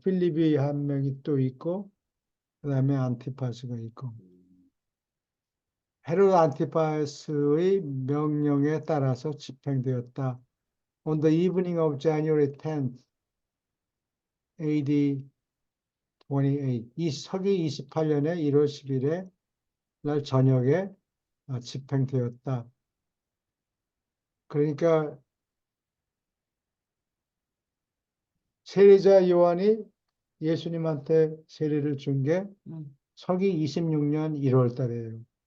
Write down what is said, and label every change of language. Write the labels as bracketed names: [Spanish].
[Korean] 필립이 한 명이 또 있고, 그 다음에 안티파스가 있고. 헤롯 안티파스의 명령에 따라서 집행되었다. [English] On the evening of January 10th, AD 28. [Korean] 이 서기 28년에 1월 10일에 날 저녁에 집행되었다. 그러니까 세례자 요한이 예수님한테 세례를 준 게 서기 26년 1월 달이에요.